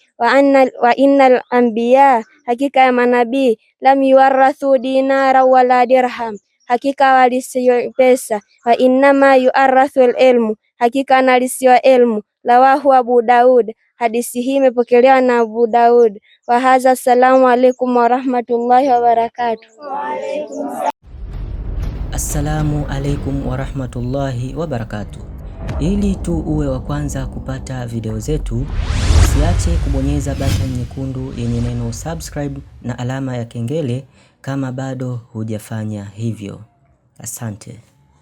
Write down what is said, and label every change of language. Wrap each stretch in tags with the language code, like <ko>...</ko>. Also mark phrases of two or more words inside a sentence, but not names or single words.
<ar>وإن الأنبياء,</ar> <sw>hakika ya manabii,</sw> <ar>لم يورثوا دينارا ولا درهما,</ar> <sw>hakika walisiwa pesa.</sw> <ar>وإنما يورثوا العلم,</ar> <sw>hakika analisiwa elmu. Rawahu Abu Daud, hadithi hii imepokelewa na Abu Daud.</sw> <ar>وهذا، السلام عليكم ورحمة الله وبركاته. السلام عليكم ورحمة الله وبركاته.</ar> <sw>Ili tu uwe wa kwanza kupata video zetu, usiache kubonyeza button nyekundu yenye neno subscribe na alama ya kengele kama bado hujafanya hivyo. Asante.</sw>